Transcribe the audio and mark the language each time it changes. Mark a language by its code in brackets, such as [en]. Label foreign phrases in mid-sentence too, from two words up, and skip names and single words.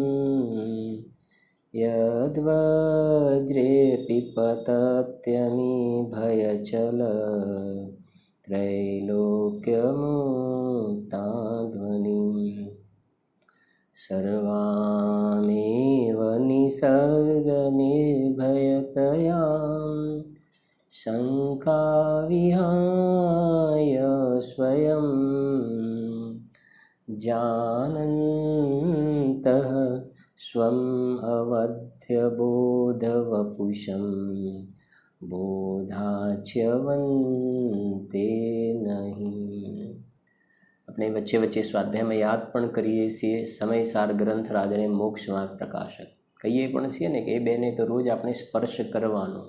[sa] यद्वज्रे पिपतत्यमि भयचल त्रैलोक्यमुक्ताध्वनिं सर्वामेव निसर्गनिर्भयतया शङ्काविहाय स्वयं जानन् સ્વમ અવધ્ય બોધવપુષમ બોધાચ્યવંતે નહીં. [gu] આપણે વચ્ચે વચ્ચે સ્વાધ્યાયમાં યાદ પણ કરીએ છીએ સમયસાર ગ્રંથરાજ અને મોક્ષ માર્ગ પ્રકાશક કહીએ પણ છીએ ને કે એ બેને તો રોજ આપણે સ્પર્શ કરવાનો.